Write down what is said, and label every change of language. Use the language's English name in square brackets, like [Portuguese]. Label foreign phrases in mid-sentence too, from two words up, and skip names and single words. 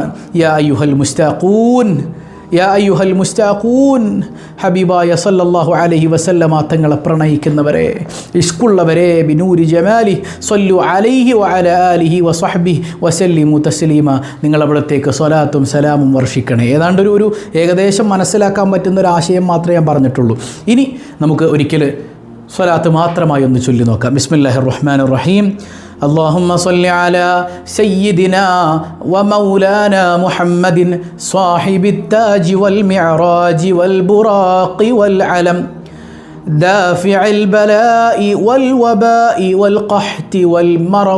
[Arabic] يا أيها المشتاقون، يا أيها المشتاقون، حبيبا صلى الله عليه وسلم [Malayalam] തങ്ങളെ പ്രണയിക്കുന്നവരെ, ഇഷ്കുള്ളവരെ, [Arabic] بنور جمالي صلوا عليه وعلى آله وصحبه وسلموا تسليما, [Malayalam] നിങ്ങളവിടത്തേക്ക് സ്വലാത്തും സലാമും വർഷിക്കണേ. ഏതാണ്ട് ഒരു ഏകദേശം മനസ്സിലാക്കാൻ പറ്റുന്നൊരാശയം മാത്രമേ ഞാൻ പറഞ്ഞിട്ടുള്ളൂ. ഇനി നമുക്ക് ഒരിക്കൽ സ്വലാത്ത് മാത്രമായി ഒന്ന് ചൊല്ലി നോക്കാം. [Arabic] بسم الله الرحمن الرحيم. اللهم صل على سيدنا ومولانا محمد صاحب التاج والمعراج والبراق والعلم، دافع البلاء والوباء والقحط والمرض